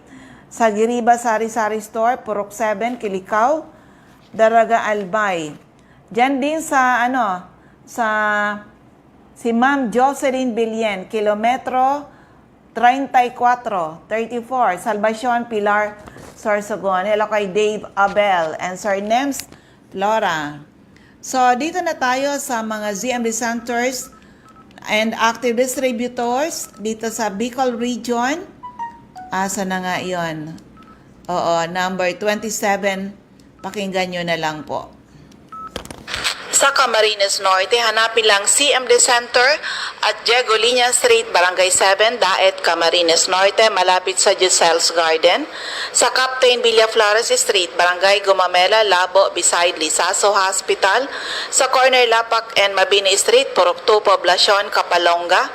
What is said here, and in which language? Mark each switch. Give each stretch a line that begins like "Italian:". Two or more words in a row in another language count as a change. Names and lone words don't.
Filipino: Sa Giriba Sari-Sari Store, Purok 7, Kilikao, Daraga Albay. Diyan din sa si Ma'am Jocelyn Bilyen, kilometro 34, Salvacion, Pilar, Sorsogon. Hello kay Dave Abel and Sir Nems Laura. So, dito na tayo sa mga
English: ZMB centers and active distributors
Filipino: dito sa Bicol Region. Asa na nga yun? Oo, number 27. Pakinggan nyo na lang po. Sa Camarines Norte, hanapin lang CMD Center at Diego Liñan Street, Barangay 7, Daet, Camarines Norte, malapit sa Giselle's Garden. Sa Captain Villaflores Street, Barangay Gumamela, Labo, beside Lisaso Hospital. Sa corner Lapak and Mabini Street, Purok 2, Poblacion, Kapalonga.